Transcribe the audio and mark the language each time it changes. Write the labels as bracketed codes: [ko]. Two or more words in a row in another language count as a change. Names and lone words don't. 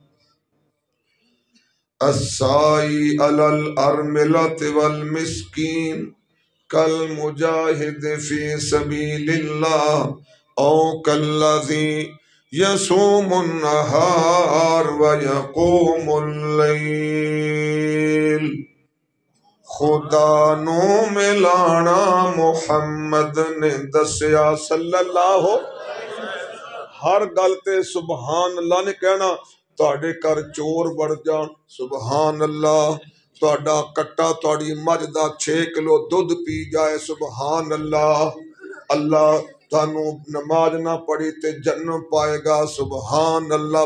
[ar] السعي على الأرملة والمسكين كالمجاهد في سبيل الله أو كالذي يصوم النهار ويقوم الليل [pa] खुदा नू मिलाना मुहम्मद ने दसिया सल्लल्लाहु हर गल ते [ar] سبحان الله [pa] ने कहना। तुहाडे घर चोर वड़ जान [ar] سبحان الله, [pa] तुहाडा कट्टा तुहाडी मझ दा 6 किलो दुध पी जाए [ar] سبحان الله, [pa] अल्लाह तानू नमाज ना पढ़ी ते जन्नत पाएगा [ar] سبحان الله.